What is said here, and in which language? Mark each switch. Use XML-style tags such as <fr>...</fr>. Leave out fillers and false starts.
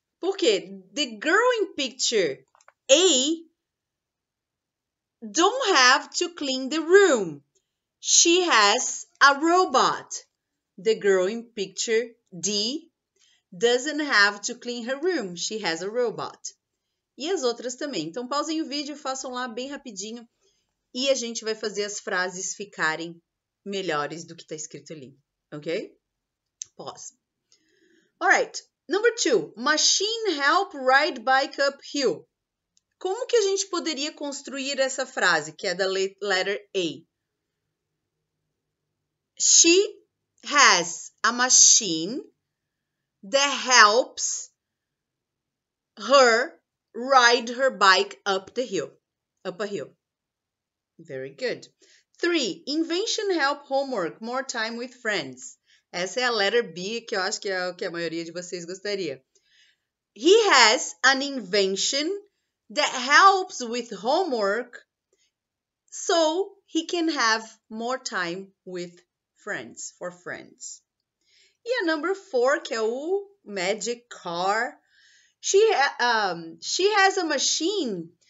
<en>Porque the girl in picture A don't have to clean the room. She has a robot. The girl in picture D doesn't have to clean her room. She has a robot.</en> <pt>E as outras também. Então, pausem o vídeo, façam lá bem rapidinho e a gente vai fazer as frases ficarem melhores do que está escrito ali.</pt> <en>Ok? Pause. Alright. Number 2. Machine help ride bike uphill.</en> <pt>Como que a gente poderia construir essa frase, que é da</pt> <en>letter A? She has a machine that helps her ride her bike up a hill. Very good. 3. Invention help homework, more time with friends.</en> <pt>Essa é a</pt> <en>letter B,</en> <pt>que eu acho que é o que a maioria de vocês gostaria.</pt> <en>He has an invention that helps with homework so he can have more time with friends, for friends. E a number 4,</en> <pt>que é o</pt> <en>magic car. She has a machine</en>